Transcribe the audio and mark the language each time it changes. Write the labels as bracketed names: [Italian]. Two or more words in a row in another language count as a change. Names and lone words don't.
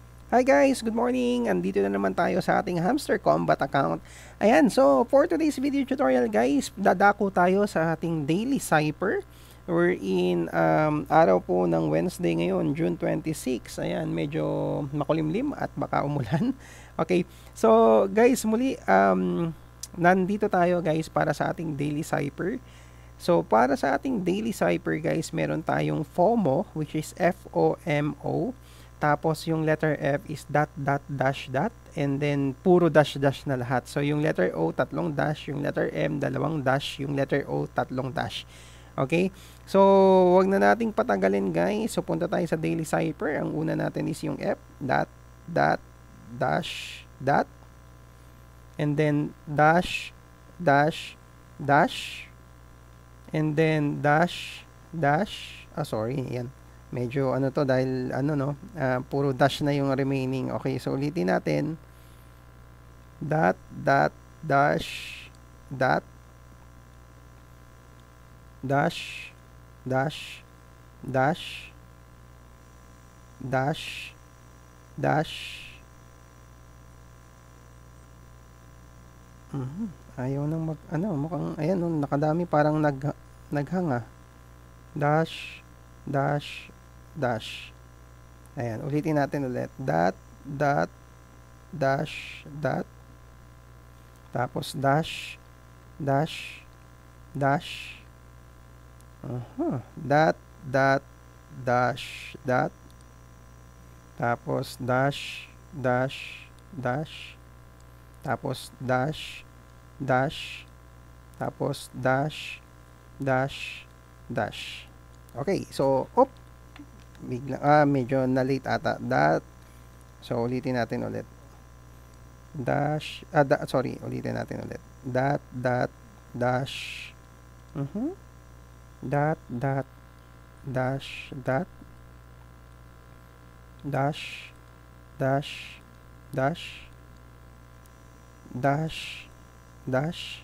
[English] Hi guys, good morning! [Filipino] Andito na naman tayo sa ating Hamster Combat account. Ayan, [English] so for today's video tutorial guys, [Filipino] dadako tayo sa ating [English] daily cipher. We're in [Filipino] araw po ng Wednesday ngayon, June 26. Ayan, medyo makulimlim at baka umulan. [English] Okay, so guys, [Filipino] muli nandito tayo guys para sa ating [English] daily cipher. [Filipino] So para sa ating [English] daily cipher guys, [Filipino] meron tayong FOMO, [English] which is FOMO. [Filipino] Tapos yung letter F is [English] dot dot dash dot, and then [Filipino] puro [English] dash dash [Filipino] na lahat. So yung letter O tatlong dash, yung letter M dalawang dash, yung letter O tatlong dash. Okay? So wag na nating patagalin guys. So punta tayo sa [English] daily cipher. [Filipino] Ang una natin is yung [English] F dot dot dash dot, and then dash dash dash, and then dash dash. Sorry, [Filipino] yan. Medyo ano to dahil puro dash na yung remaining. [English] Okay, so [Filipino] ulitin natin. [English] Dot, dot, dash, dot, dash, dash, dash, dash, dash. [Filipino] Ayaw nang mukhang, ayan, nakadami parang naghanga. [English] Dash, dash, dash. [Filipino] Ayan, ulitin natin ulit. [English] Dot, dot, dash, dot. Tapos dash, dash, dash. Dot, dot, dash, dot. Tapos dash, dash, dash. Tapos dash, dash. Tapos dash, dash, dash. Okay, so [Filipino] medyo na late ata. [English] Dot. So [Filipino] ulitin natin ulit. Dash, ulitin natin ulit. [English] Dot, dot, dash. Dot, dot, dash, dot. Dash, dash, dash. Dash, dash.